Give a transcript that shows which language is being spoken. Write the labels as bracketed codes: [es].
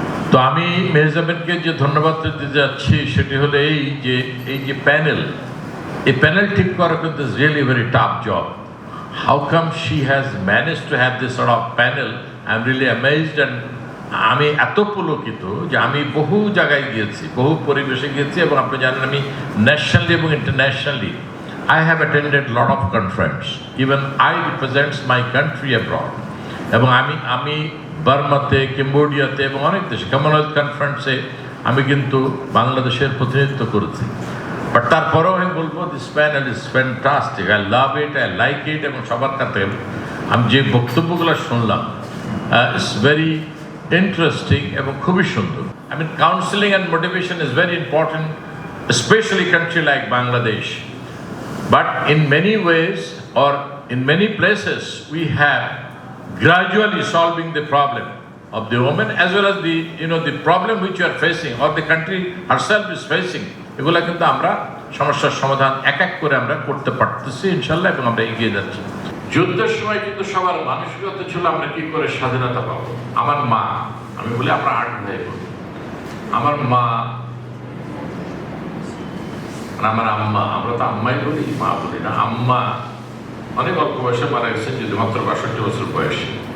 [bn] তো আমি মেহজাবিনকে যে ধন্যবাদ দিতে যাচ্ছি সেটি হলো এই যে প্যানেল, এই প্যানেল ঠিক করা কিন্তু [en] Is really very tough job. How come she has manage to have this sort of panel? I am really amazed. [bn] And আমি এত পুলকিত যে আমি বহু জায়গায় গিয়েছি, বহু পরিবেশে গিয়েছি, এবং আপনি জানেন আমি ন্যাশনালি এবং internationally [en] I have attended a lot of conferences. Even I represents my country abroad. [bn] এবং আমি বার্মাতে, ক্যাম্বোডিয়াতে এবং অনেক দেশে কমনওয়েলথ কনফারেন্সে আমি কিন্তু বাংলাদেশের প্রতিনিধিত্ব করেছি। [en] but [bn] তারপরেও আমি বলবো [en] This panel is fantastic, I love it, I like it. [bn] এবং সবার কাছে আমি যে বক্তব্যগুলো শুনলাম, [en] it's very interesting [bn] এবং খুবই সুন্দর। [en] I mean, counseling and motivation is very important, especially a country like Bangladesh. But in many ways, or in many places, we have gradually solving the problem of the women, as well as the problem which you are facing, or the country herself is facing. [bn] এগুলা কিন্তু আমরা সমস্যার সমাধান এক এক করে আমরা করতে পারতেছি ইনশাল্লাহ, এবং আমরা এগিয়ে যাচ্ছি। যুদ্ধের সময় কিন্তু সবার মানসিকতা ছিল আমরা কি করে স্বাধীনতা পাবো। আমার মা, আমি বলি আমরা 8 ভাই বোন, আমার মা, আমার আম্মা, আমরা তো আম্মাই বলি, মা বলি না, আম্মা অনেক অল্প বয়সে মারা গেছেন, যদি মাত্র 62 বছর বয়সে।